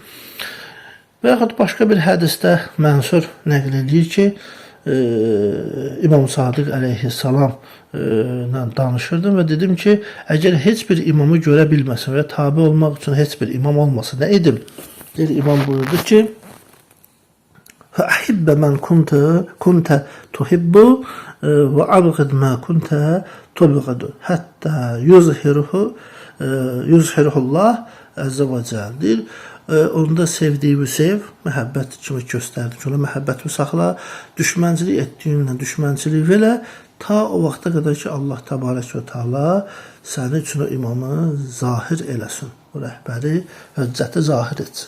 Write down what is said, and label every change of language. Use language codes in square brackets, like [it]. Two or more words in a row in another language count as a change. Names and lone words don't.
[az] Və yaxud başqa bir hədisdə Mənsur nəql edir ki, İmam Sadiq əleyhissalam ilə danışırdım və dedim ki, əgər heç bir imamı görə bilməsin və tabi olmaq üçün heç bir imam olmasa nə edim? Deyir, imam buyurdu ki, [ar] فَأَحِبَّ مَنْ كُنْتَ تُحِبُّ وَعَبْغِدْ مَا كُنْتَ تُبْغِدُ حَتَّى يُزْهِرُهُ اللّٰهِ عز وجل. [az] Deyir, onda sevdiyimi sev, məhəbbət kimi göstərdi ki, ona məhəbbətimi saxla, düşmənçilik etdiyinlə düşmənçilik belə, ta o vaxta qədər ki, Allah [ar] تبارك وتعالى [az] sənin üçün o imamı zahir eləsin, o rəhbəri, höccəti zahir etsin.